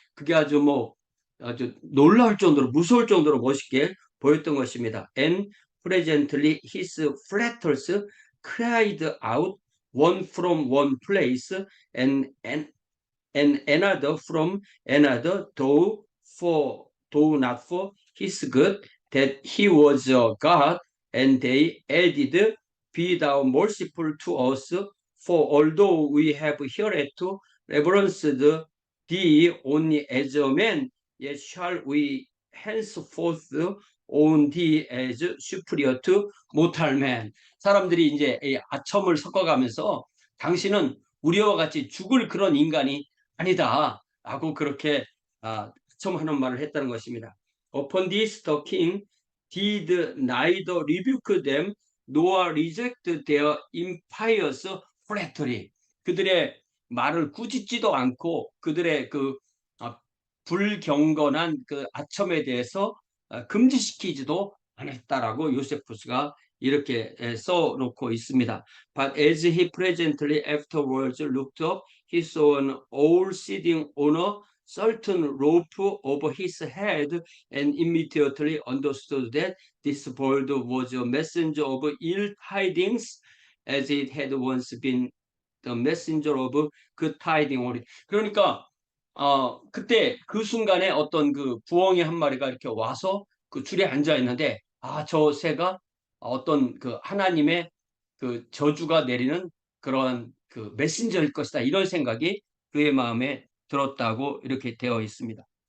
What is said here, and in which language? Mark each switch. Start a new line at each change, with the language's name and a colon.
Korean: 그게 아주 놀라울 정도로 무서울 정도로 멋있게 보였던 것입니다.
English: And presently his flatters cried out one from one place and another from another, though not for his good, that he was a God, and they added, be thou merciful to us, for although we have hereto reverenced thee only as a man, yet shall we henceforth own thee as superior to mortal man.
Korean: 사람들이 이제 이 아첨을 섞어가면서 당신은 우리와 같이 죽을 그런 인간이 아니다 라고 그렇게 첨하는 말을 했다는 것입니다.
English: Upon this the king did neither rebuke them nor reject their impious flattery.
Korean: 그들의 말을 꾸짖지도 않고 그들의 그 불경건한 그 아첨에 대해서 금지시키지도 않았다라고 요세푸스가 이렇게 써놓고 있습니다.
English: But as he presently afterwards looked up, he saw an owl sitting on a certain rope over his head and immediately understood that this bird was a messenger of ill tidings as it had once been the messenger of good tidings.
Korean: 그러니까 그때 그 순간에 어떤 그 부엉이 한 마리가 이렇게 와서 그 줄에 앉아 있는데 저 새가 어떤 그 하나님의 그 저주가 내리는 그러한 그 메신저일 것이다. 이런 생각이 그의 마음에 들었다고 이렇게 되어 있습니다.